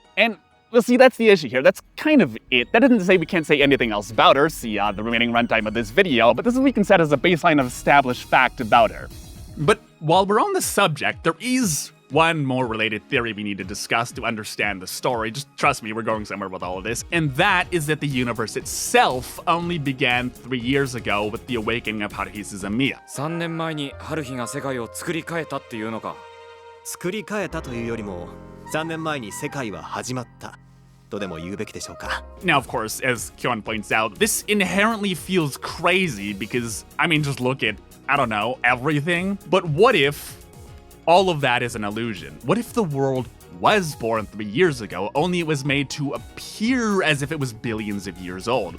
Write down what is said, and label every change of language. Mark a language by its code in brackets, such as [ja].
[en] And well, see, that's the issue here. That's kind of it. That doesn't say we can't say anything else about her, see the remaining runtime of this video, but this is what we can set as a baseline of established fact about her. But while we're on the subject, there is one more related theory we need to discuss to understand the story. Just trust me, we're going somewhere with all of this. And that is that the universe itself only began 3 years ago with the awakening of Haruhi Suzumiya. [ja] 3年前にハルヒが世界を作り変えたっていうのか。作り変えたというよりも3年前に世界は始まったとでも言うべきでしょうか。 [en] Now, of course, as Kyon points out, this inherently feels crazy because, I mean, just look at, I don't know, everything. But what if all of that is an illusion? What if the world was born 3 years ago, only it was made to appear as if it was billions of years old?